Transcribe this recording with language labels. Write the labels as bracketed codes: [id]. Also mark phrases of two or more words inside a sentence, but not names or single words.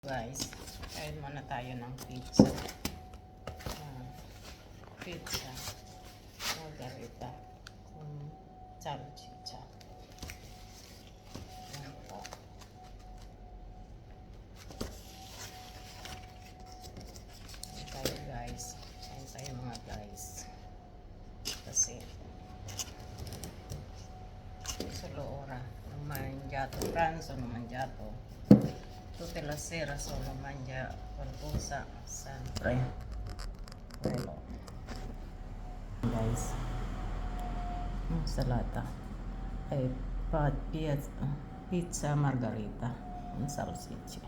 [tl] Guys, kain muna tayo ng pizza. [it] Pizza margarita con salchicha. [tl] Yan po. Kain tayo guys. Kain tayo mga guys. [it] Kasi solo ora non mangiato pranzo, non mangiato tutte le sera, sono mangia qualcosa sempre. Quello guys, insalata e pizza margarita con salsicce.